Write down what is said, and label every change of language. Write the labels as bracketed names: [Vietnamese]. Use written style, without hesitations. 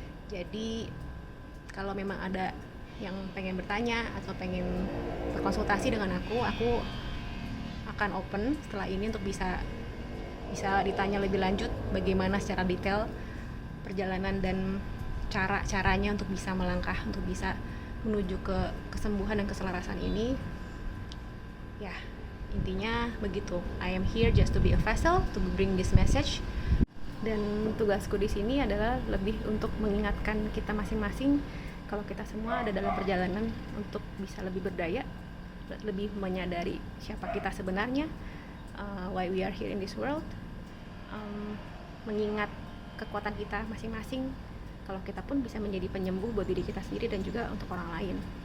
[Indonesian] Jadi kalau memang ada yang pengen bertanya atau pengen berkonsultasi dengan aku akan open setelah ini untuk bisa ditanya lebih lanjut bagaimana secara detail perjalanan dan caranya untuk bisa melangkah, untuk bisa menuju ke kesembuhan dan keselarasan ini. Ya, intinya begitu. [English] I am here just to be a vessel to bring this message. [Indonesian] Dan tugasku di sini adalah lebih untuk mengingatkan kita masing-masing kalau kita semua ada dalam perjalanan untuk bisa lebih berdaya, lebih menyadari siapa kita sebenarnya, [English] why we are here in this world, [Indonesian] mengingat kekuatan kita masing-masing, kalau kita pun bisa menjadi penyembuh buat diri kita sendiri dan juga untuk orang lain.